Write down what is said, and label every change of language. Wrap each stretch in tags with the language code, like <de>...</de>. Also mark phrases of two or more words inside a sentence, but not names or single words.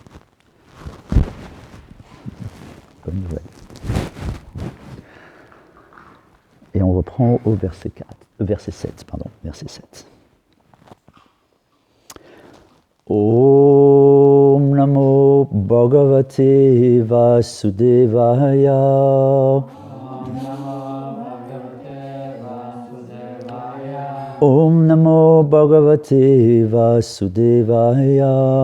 <fr>Comme vous voyez. Et on reprend au verset 7.</fr> <sa>Om Namo Bhagavate Vasudevaya. Om Namo Bhagavate Vasudevaya.</sa>